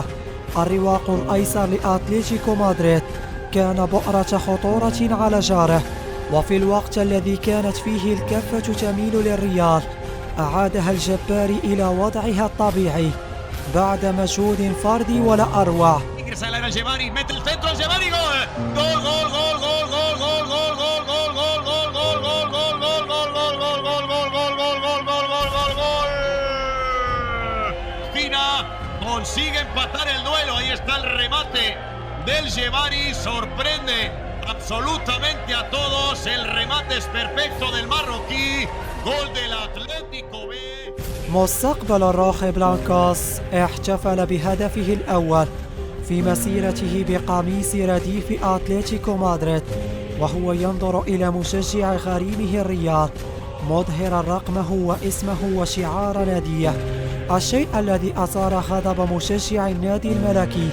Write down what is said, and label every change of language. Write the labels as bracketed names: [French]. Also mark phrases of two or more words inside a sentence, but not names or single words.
[Arabic] الرواق الأيسر لأتلتيكو مدريد كان بؤرة خطورة على جاره، وفي الوقت الذي كانت فيه الكفة تميل للريال أعادها الجباري إلى وضعها الطبيعي بعد مجهود فردي ولا أروع. [Spanish] Consigue empatar el duelo, ahí está el remate del Jebari, sorprende absolutamente a todos, el remate es perfecto del marroquí, gol del Atlético B. [Arabic] مستقبل الروخي بلانكوس احتفل بهدفه الأول في مسيرته بقميص رديف أتلتيكو مدريد وهو ينظر إلى مشجع غريمه الريال مظهرا رقمه واسمه وشعار ناديه، الشيء الذي أثار غضب مشجع النادي الملكي.